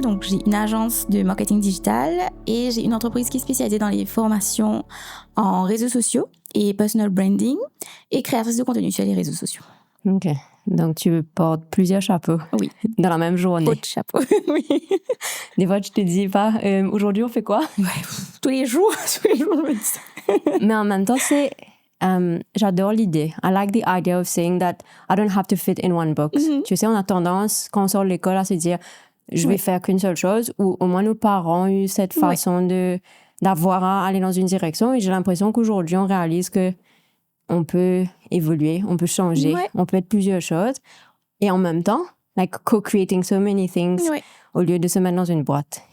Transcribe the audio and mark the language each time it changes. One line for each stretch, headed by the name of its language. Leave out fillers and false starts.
French: Donc j'ai une agence de marketing digital et j'ai une entreprise qui est spécialisée dans les formations en réseaux sociaux et personal branding et créatrice de contenu sur les réseaux sociaux. Ok, donc tu portes plusieurs chapeaux. Oui. Dans la même journée. Autre chapeau, oui. Des fois, tu te dis pas, aujourd'hui on fait quoi? Ouais, tous les jours, je me dis ça. Mais en même temps, j'adore l'idée.
English: I like the idea of saying that I don't have to fit in one box. Mm-hmm.
French: Tu sais, on a tendance, quand on sort de l'école, à se dire, je vais faire qu'une seule chose, ou au moins nos parents ont eu cette façon d'avoir à aller dans une direction. Et j'ai l'impression qu'aujourd'hui, on réalise que on peut évoluer, on peut changer, on peut être plusieurs choses. Et en même temps,
English: like co-creating so many things
French: au lieu de se mettre dans une boîte.